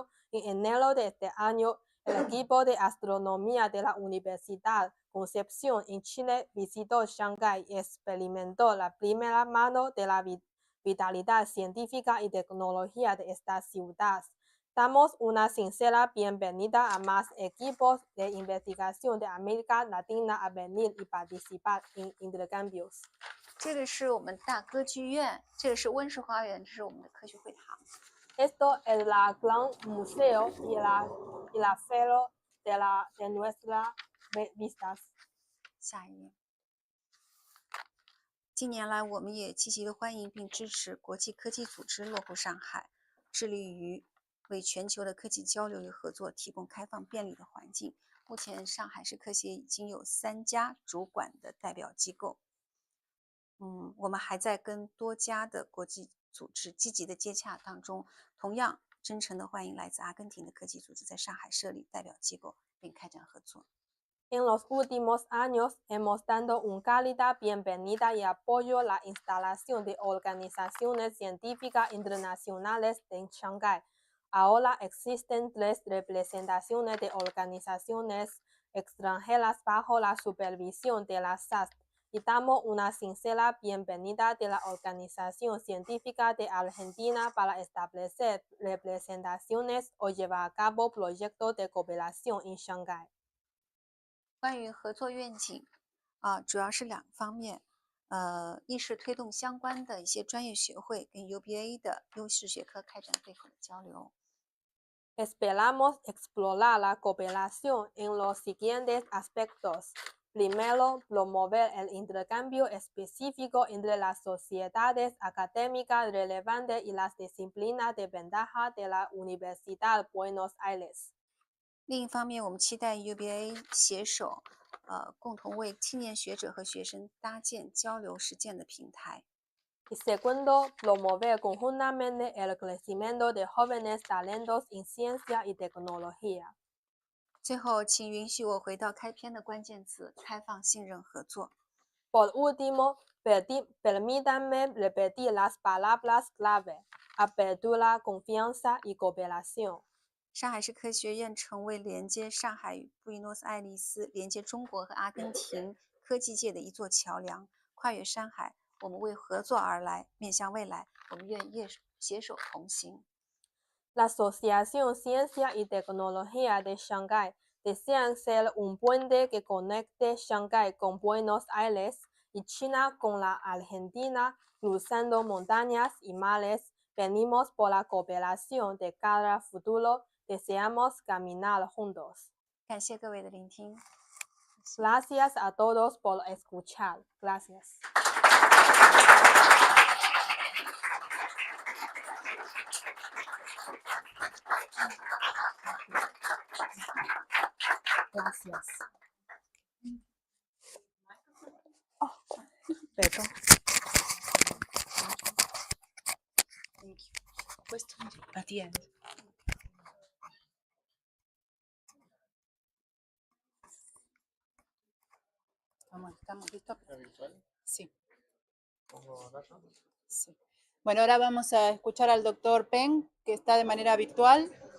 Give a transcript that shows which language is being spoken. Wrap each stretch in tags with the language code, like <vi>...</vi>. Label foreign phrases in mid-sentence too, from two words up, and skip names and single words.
<es>En enero de este año, el equipo de astronomía de la Universidad Concepción en Chile visitó Shanghái y experimentó la primera mano de la vitalidad científica y tecnología de esta ciudad. Damos una sincera bienvenida a más equipos de investigación de América Latina a venir y participar en intercambios.</es> <zh>这个是我们大歌剧院，这个是温室花园，这是我们的科学会堂。</zh> <es>Esto es la gran museo y la fero de nuestras vistas.</es> <zh>下一页。近年来，我们也积极的欢迎并支持国际科技组织落户上海，致力于为全球的科技交流与合作提供开放便利的环境。目前，上海市科协已经有3家主管的代表机构。我们还在跟多家的国际组织积极的接洽当中。同样，真诚的欢迎来自阿根廷的科技组织在上海设立代表机构并开展合作。</zh> <es>En los últimos años hemos dado una cálida bienvenida y apoyo a la instalación de organizaciones científicas internacionales en Shanghái. Ahora existen 3 representaciones de organizaciones extranjeras bajo la supervisión de la SAST y damos una sincera bienvenida de la Organización Científica de Argentina para establecer representaciones o llevar a cabo proyectos de cooperación en Shanghái.</es> <zh>关于合作愿景主要是2个方面，一是推动相关的一些专业学会跟 UBA 的优势学科开展对口的交流。</zh> <es>Esperamos explorar la cooperación en los siguientes aspectos. Primero, promover el intercambio específico entre las sociedades académicas relevantes y las disciplinas de ventaja de la Universidad de Buenos Aires.</es> <zh>另一方面，我们期待 UBA 携手，共同为青年学者和学生搭建交流实践的平台。</zh> <es>Y segundo, promover conjuntamente el crecimiento de jóvenes talentos en ciencia y tecnología.</es> <zh>最后，请允许我回到开篇的关键词：开放、信任、合作。</zh> <es>Por último, permítanme repetir las palabras clave: apertura, confianza y cooperación.</es> <zh>上海市科学院成为连接上海与布宜诺斯艾利斯、连接中国和阿根廷科技界的一座桥梁。跨越山海，我们为合作而来，面向未来，我们愿携手同行。</zh> <es>La Asociación Ciencia y Tecnología de Shanghái desean ser un puente que conecte Shanghái con Buenos Aires y China con la Argentina, cruzando montañas y mares. Venimos por la cooperación de cada futuro. Deseamos caminar juntos.</es> <zh>感谢各位的聆听。</zh> <es>Gracias a todos por escuchar. Gracias. Gracias. Perdón.</es> <en>Thank you. Question at the end.</en> <es>¿Estamos listos? Sí. Sí. Bueno, ahora vamos a escuchar al doctor Peng, que está de manera virtual.</es>